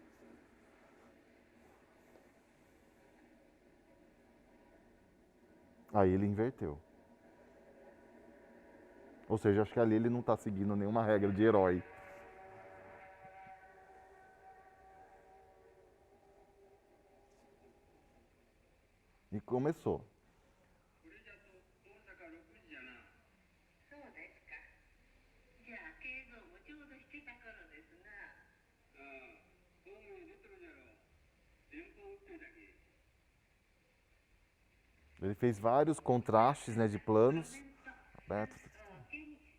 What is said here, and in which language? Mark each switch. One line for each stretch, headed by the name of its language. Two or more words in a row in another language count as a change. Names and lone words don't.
Portuguese: Aí ele inverteu. Ou seja, acho que ali ele não está seguindo nenhuma regra de herói. E começou.
Japanese: これじゃと大阪6時じゃな。そうですか。じゃあ敬蔵もちょうどしてた頃ですな。ああ、ホームに出てるじゃろ。電報打ってだけ。
Portuguese: Ele fez vários contrastes, né, de planos. Aberto.
Japanese: お気に